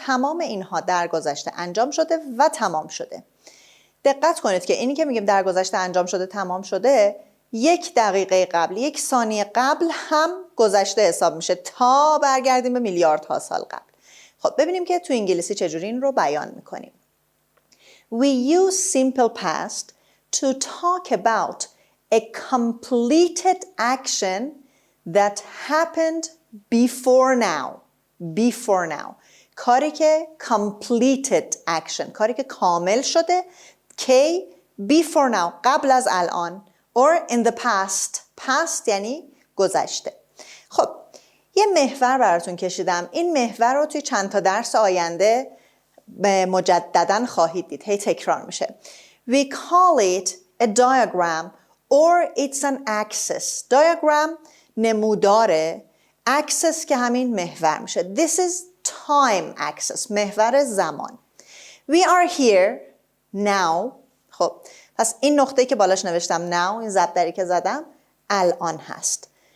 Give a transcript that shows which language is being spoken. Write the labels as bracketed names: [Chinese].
[Persian] تمام اینها در گذشته انجام شده و تمام شده. دقت کنید که اینی که میگیم در گذشته انجام شده تمام شده، 1 دقیقه قبل، 1 ثانیه قبل هم گذشته حساب میشه تا برگردیم به میلیاردها سال قبل. خب ببینیم که تو انگلیسی چجوری این رو بیان میکنیم. [English] We use simple past to talk about a completed action that happened before now. Before now. [Persian] کاری که [English] completed action، [Persian] کاری که کامل شده. کی؟ [English] before now، [Persian] قبل از الان. [English] or in the past. [Persian] past یعنی گذشته. خب یه محور براتون کشیدم. این محور رو توی چند تا درس آینده مجدداً خواهید دید. هی تکرار میشه. [English] We call it a diagram or it's an axis. [Persian] diagram نموداره. axis که همین محور میشه. [English] This is time axis. [Persian] محور زمان. [English] We are here now. [Persian] خب پس این نقطه‌ای که بالاش نوشتم now، این ضربدری که زدم، الان هست.